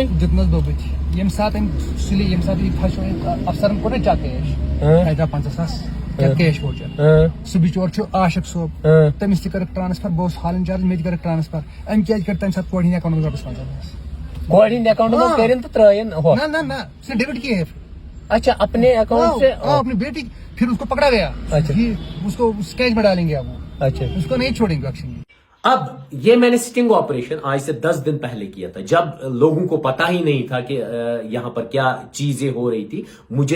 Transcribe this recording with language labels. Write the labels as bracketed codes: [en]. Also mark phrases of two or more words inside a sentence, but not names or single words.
[ks] دیُتنَس دوٚپُتھ ییٚمہِ ساتہٕ أمۍ سُلے ییٚمہِ ساتہٕ یہِ پھسیو اَفسرن کوٚر نا چک کیش 50,000 [en] cash voucher [ks] سُہ بِچور چھُ عاشق صٲب تٔمِس تہِ کٔرٕکھ ٹرانسفر بہٕ اوسُس [en] hall incharge [ks] مےٚ تہِ کٔرٕکھ ٹرانسفر أمۍ کیازِ کٔر تَمہِ ساتہٕ کورِ ہِنٛدِ اٮ۪کاونٹ رۄپیس 50,000 کورِ ہِنٛدِ اٮ۪کاونٹ منٛز کٔرِنۍ تہٕ ترٛٲیِن ہُہ [ur] نہ اس نے ڈیبٹ کیے اچھا اپنے اکاؤنٹ سے اپنی بیٹی پھر اس کو پکڑا گیا اس کو کیش میں ڈالیں گے اب وہ اچھا اس کو نہیں چھوڑیں گے ایکشن اب یہ میں نے [en] sting operation [ur] آج سے 10 دن پہلے کیا تھا جب لوگوں کو پتا ہی نہیں تھا کہ یہاں پر کیا چیزیں ہو رہی تھی مجھے